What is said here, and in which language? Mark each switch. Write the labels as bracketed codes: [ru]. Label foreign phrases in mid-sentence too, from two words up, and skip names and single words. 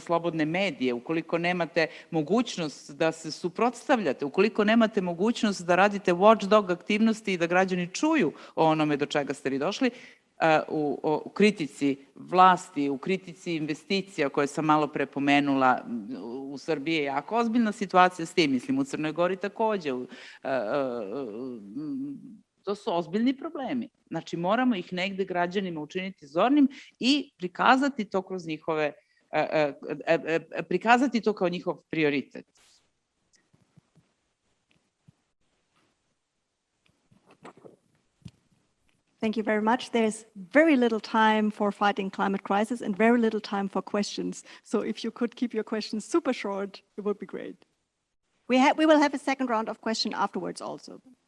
[sr] slobodne medije, ukoliko nemate mogućnost da se suprotstavljate, ukoliko nemate mogućnost da radite watchdog aktivnosti i da građani čuju o onome do čega ste vi došli, u kritici vlasti, u kritici investicija koje sam malo pre pomenula, u Srbiji je jako ozbiljna situacija s tim, mislim u Crnoj Gori takođe. To su ozbiljni problemi. Znači moramo ih negde građanima učiniti zornim i prikazati to kroz njihove, prikazati to kao njihov prioritet. [en] Thank you very much. There's very little time for fighting climate crisis and very little time for questions. So if you could keep your questions super short, it would be great. We will have a second round of questions afterwards also.